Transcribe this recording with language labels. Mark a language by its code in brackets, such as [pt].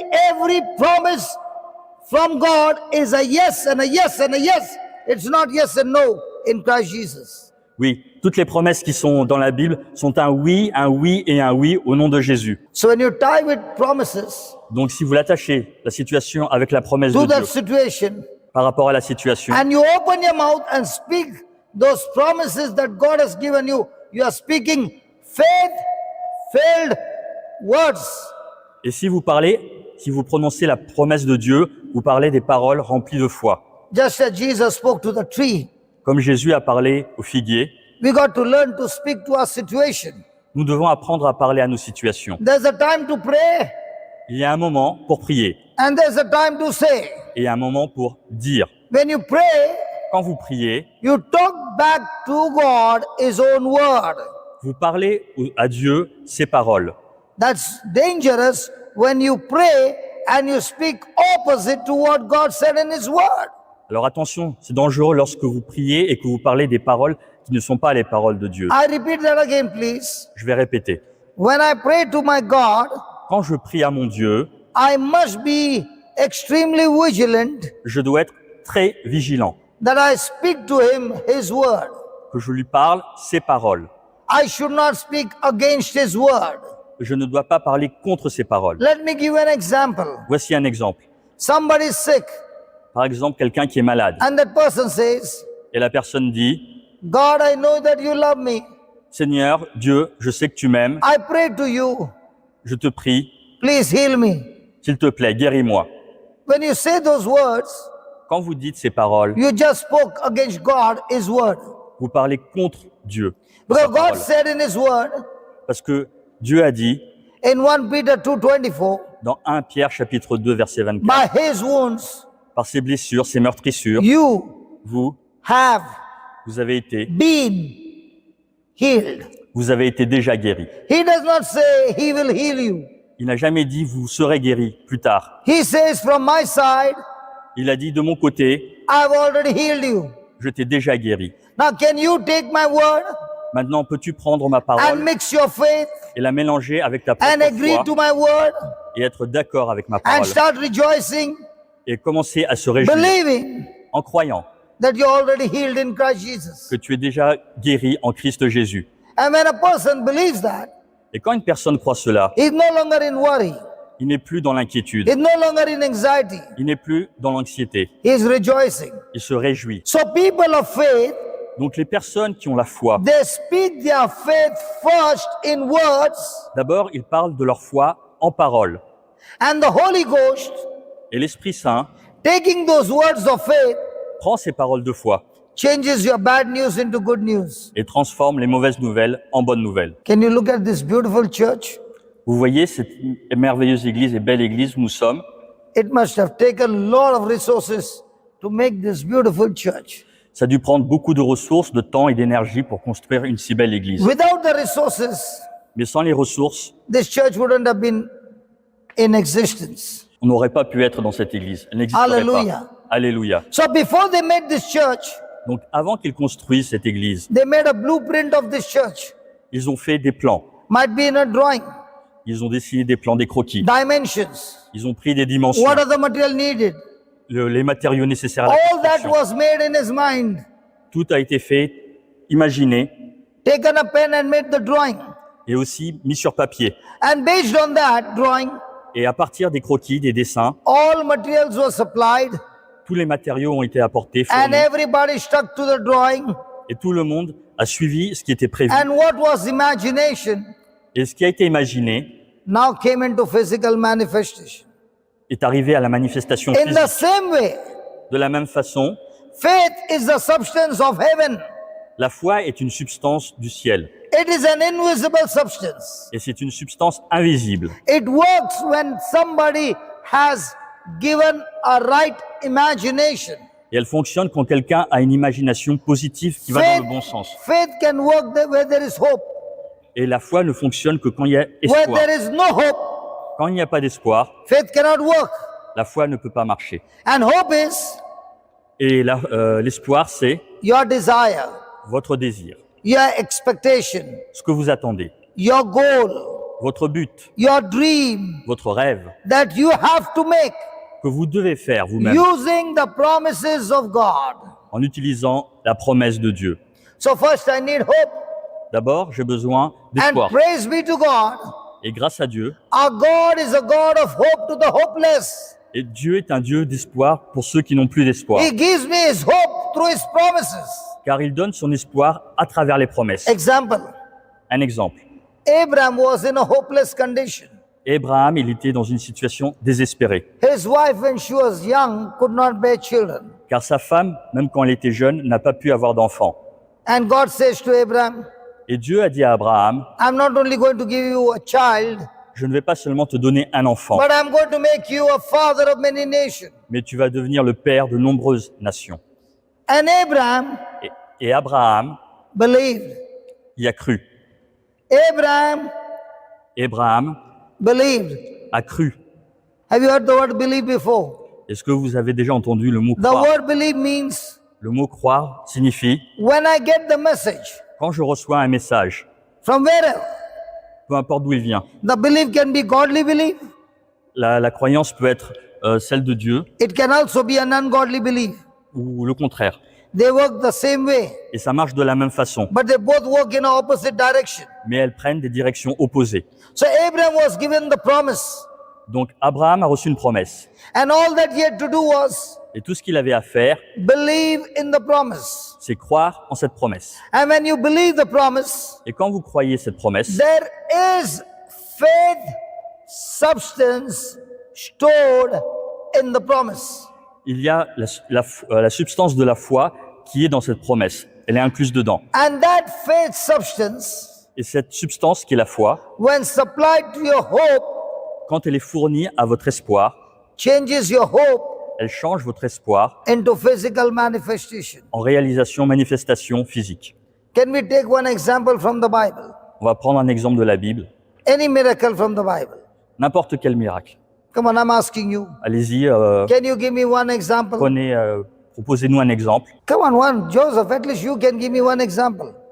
[en] Every promise from God is a yes and a yes and a yes. It's not yes and no in Christ Jesus. [fr] Oui, toutes les promesses qui sont dans la Bible sont un oui et un oui au nom de Jésus. [en] So when you tie with promises [fr] Donc si vous l'attachez, la situation avec la promesse [en] to [fr] de [en] that [fr] Dieu [en] situation, [fr] par rapport à la situation, [en] and you open your mouth and speak those promises that God has given you, you are speaking faith-filled words. [fr] et si vous parlez, si vous prononcez la promesse de Dieu, vous parlez des paroles remplies de foi. [en] Just as Jesus spoke to the tree, [fr] Comme Jésus a parlé au figuier, [en] we got to learn to speak to our situation. [fr] nous devons apprendre à parler à nos situations. [en] There's a time to pray [fr] Il y a un moment pour prier [en] and there's a time to say. [fr] et un moment pour dire. [en] When you pray, [fr] Quand vous priez, [en] you talk back to God His own word. [fr] vous parlez à Dieu ses paroles. [en] That's dangerous when you pray and you speak opposite to what God said in His word. [fr] Alors attention, c'est dangereux lorsque vous priez et que vous parlez des paroles qui ne sont pas les paroles de Dieu. [en] I repeat that again, please. [fr] Je vais répéter. [en] When I pray to my God, [fr] Quand je prie à mon Dieu, [en] I must be extremely vigilant [fr] je dois être très vigilant, [en] that I speak to Him His word. [fr] que je lui parle ses paroles. [en] I should not speak against His word. [fr] Je ne dois pas parler contre ses paroles. [en] Let me give an example. [fr] Voici un exemple. [en] Somebody is sick [fr] Par exemple, quelqu'un qui est malade [en] and that person says, [fr] et la personne dit [en] God, I know that you love me. [fr] « Seigneur, Dieu, je sais que tu m'aimes, [en] I pray to you. [fr] je te prie, [en] Please heal me. [fr] s'il te plaît, guéris-moi. » [en] When you say those words, [fr] Quand vous dites ces paroles, [en] you just spoke against God, His word. [fr] vous parlez contre Dieu. [en] Because [fr] Sa [en] God [fr] parole. [en] said in His word, [fr] Parce que Dieu a dit [en] in 1 Peter 2:24, [fr] dans 1 Pierre chapitre 2 verset 24, [en] by His wounds, [fr] par ses blessures, ses meurtrissures, [en] you [fr] vous [en] have [fr] avez été [en] been healed. [fr] déjà guéri. [en] He does not say He will heal you. [fr] Il n'a jamais dit vous serez guéri plus tard. [en] He says, from my side, [fr] Il a dit de mon côté, [en] I've already healed you. [fr] je t'ai déjà guéri. [en] Now can you take my word [fr] Maintenant, peux-tu prendre ma [en] and [fr] parole [en] mix your faith [fr] et la mélanger avec ta [en] and [fr] propre [en] agree [fr] foi [en] to my word [fr] et être d'accord avec ma [en] and [fr] parole [en] start rejoicing, [fr] et commencer à se réjouir [en] believing [fr] en croyant [en] that you're already healed in Christ Jesus? [fr] que tu es déjà guéri en Christ Jésus. [en] And when a person believes that, [fr] Et quand une personne croit cela, [en] he's no longer in worry. [fr] il n'est plus dans l'inquiétude, [en] He's no longer in anxiety. [fr] il n'est plus dans l'anxiété, [en] He's rejoicing. [fr] il se réjouit. [en] So people of faith, [fr] Donc les personnes qui ont la foi, [en] they speak their faith first in words, [fr] d'abord ils parlent de leur foi en parole. [en] and the Holy Ghost, [fr] Et l'Esprit Saint [en] taking those words of faith, [fr] prend ces paroles de foi [en] changes your bad news into good news. [fr] et transforme les mauvaises nouvelles en bonnes nouvelles. [en] Can you look at this beautiful church? [fr] Vous voyez cette merveilleuse église et belle église où nous sommes. [en] It must have taken a lot of resources to make this beautiful church. [fr] Ça a dû prendre beaucoup de ressources, de temps et d'énergie pour construire une si belle église. [en] Without the resources, [fr] Mais sans les ressources, [en] this church wouldn't have been in existence. [fr] on n'aurait pas pu être dans cette église. Elle n'existerait [en] Hallelujah. [fr] pas. Alléluia. [en] So before they made this church, [fr] Donc avant qu'ils construisent cette église, [en] they made a blueprint of this church. [fr] ils ont fait des plans. [en] Might be in a drawing, [fr] Ils ont dessiné des plans, des croquis. [en] dimensions. [fr] Ils ont pris des dimensions, [en] What are the material needed? [fr] les matériaux nécessaires à la [en] All that [fr] construction. [en] was made in his mind. [fr] Tout a été fait, imaginé [en] Taken a pen and made the drawing. [fr] et aussi mis sur papier. [en] And based on that drawing, [fr] Et à partir des croquis, des dessins, [en] all materials were supplied [fr] tous les matériaux ont été apportés, [en] and [fr] fournis, [en] everybody stuck to the drawing. [fr] et tout le monde a suivi ce qui était prévu. [en] And what was imagination [fr] Et ce qui a été imaginé [en] now came into physical manifestation. [fr] est arrivé à la manifestation [en] In the [fr] physique. [en] same way, [fr] De la même façon, [en] faith is the substance of heaven. [fr] la foi est une substance du ciel. [en] It is an invisible substance. [fr] Et c'est une substance invisible. [en] It works when somebody has given a right imagination. [fr] Et elle fonctionne quand quelqu'un a une imagination positive qui va dans le bon sens. [en] Faith can work where there is hope. [fr] Et la foi ne fonctionne que quand il y a [en] Where [fr] espoir. [en] there is no hope, [fr] Quand il n'y a pas d'espoir, [en] faith cannot work. [fr] la foi ne peut pas marcher. [en] And hope is [fr] Et l'espoir, c'est [en] your desire, [fr] votre désir, [en] your expectation, [fr] ce que vous attendez, [en] your goal, [fr] votre but, [en] your dream [fr] votre rêve, [en] that you have to make [fr] que vous devez faire vous-même [en] using the promises of God. [fr] en utilisant la promesse de Dieu. [en] So first I need hope, [fr] D'abord, j'ai besoin [en] and [fr] d'espoir. [en] praise be to God. [fr] Et grâce à Dieu, [en] Our God is a God of hope to the hopeless. [fr] et Dieu est un Dieu d'espoir pour ceux qui n'ont plus d'espoir, [en] He gives me his hope through his promises. [fr] car il donne son espoir à travers les promesses. [en] Example, [fr] Un exemple. [en] Abraham was in a hopeless condition. [fr] Abraham, il était dans une situation désespérée, [en] His wife, when she was young, could not bear children. [fr] car sa femme, même quand elle était jeune, n'a pas pu avoir d'enfant. [en] And God says to Abraham, [fr] Et Dieu a dit à Abraham, [en] I'm not only going to give you a child, [fr] je ne vais pas seulement te donner un enfant, [en] but I'm going to make you a father of many nations. [fr] mais tu vas devenir le père de nombreuses nations. [en] And Abraham [fr] Et Abraham [en] believed. [fr] y a cru. [en] Abraham [fr] Abraham [en] believed. [fr] a cru. [en] Have you heard the word believe before? [fr] Est-ce que vous avez déjà entendu le mot [en] The [fr] croire? [en] word believe means [fr] Le mot croire signifie [en] when I get the message [fr] quand je reçois un message, [en] from wherever. [fr] peu importe d'où il vient. [en] The belief can be godly belief. [fr] La croyance peut être celle de Dieu [en] It can also be an ungodly belief. [fr] ou le contraire. [en] They work the same way, [fr] Et ça marche de la même façon, [en] but they both work in an opposite direction. [fr] mais elles prennent des directions opposées. [en] So Abraham was given the promise, [fr] Donc Abraham a reçu une promesse. [en] and all that he had to do was [fr] Et tout ce qu'il avait à faire, [en] believe in the promise. [fr] c'est croire en cette promesse. [en] And when you believe the promise, [fr] Et quand vous croyez cette promesse, [en] there is faith substance stored in the promise. [fr] il y a la substance de la foi qui est dans cette promesse. Elle est incluse dedans. [en] And that faith substance, [fr] Et cette substance qui est la foi, [en] when supplied to your hope, [fr] quand elle est fournie à votre espoir, [en] changes your hope [fr] elle change votre espoir [en] into physical manifestation. [fr] en réalisation, manifestation physique. [en] Can we take one example from the Bible? [fr] On va prendre un exemple de la Bible. [en] Any miracle from the Bible? [fr] N'importe quel miracle. [en] Come on, I'm asking you. [fr] Allez-y, [en] Can you give me one example? [fr] proposez-nous un exemple. [en] Come on, one. Joseph, at least you can give me one example.